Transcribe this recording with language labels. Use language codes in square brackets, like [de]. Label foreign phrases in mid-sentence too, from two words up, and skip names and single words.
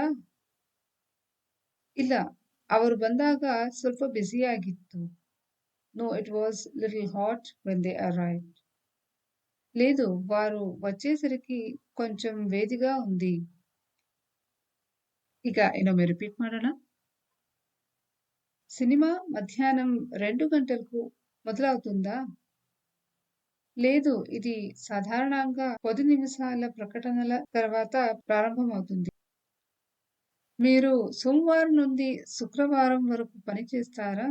[kn] ಇಲ್ಲ, ಅವರು ಬಂದಾಗ ಸ್ವಲ್ಪ ಬಿಸಿಯಾಗಿತ್ತು. [en] No, it was little hot when they arrived. [te] లేదు, వారు వచ్చేసరికి కొంచెం వేడిగా ఉంది. [kn] ఇక ಇನ್ನೊಮ್ಮೆ ರಿಪೀಟ್ ಮಾಡೋಣ. [te] సినిమా మధ్యాహ్నం 2 గంటలకు మొదలవుతుందా? లేదు, ఇది సాధారణంగా 10 నిమిషాల ప్రకటనల తర్వాత ప్రారంభమవుతుంది. మీరు సోమవారం నుండి శుక్రవారం వరకు పని చేస్తారా?